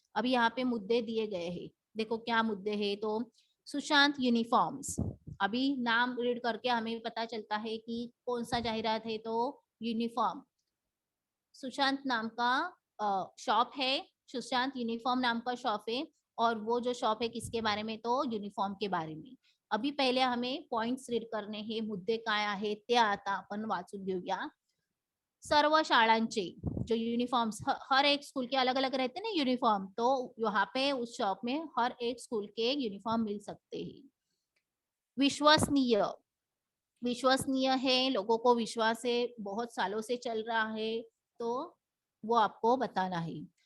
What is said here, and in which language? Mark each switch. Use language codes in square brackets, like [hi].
[hi] अभी यहाँ पे मुद्दे दिए गए हैं, देखो क्या मुद्दे हैं। तो सुशांत यूनिफॉर्म्स, अभी नाम रीड करके हमें पता चलता है कि कौन सा जाहिरात है। तो यूनिफॉर्म, सुशांत नाम का शॉप है, सुशांत यूनिफॉर्म नाम का शॉप है। और वो जो शॉप है किसके बारे में, तो यूनिफॉर्म के बारे में। अभी पहिले हमें पॉइंट्स रीड करणे हे, [mr] मुद्दे काय आहेत ते आता आपण वाचून घेऊया। सर्व शाळांचे [hi] जो यूनिफॉर्म्स, हर एक स्कूल के अलग अलग रहते हैं ना यूनिफॉर्म, तो यहाँ पे उस शॉप में हर एक स्कूल के यूनिफॉर्म मिल सकते हैं। विश्वसनीय, विश्वसनीय है, लोगों को विश्वास है, बहुत सालों से चल रहा है, तो वो आपको बताना है।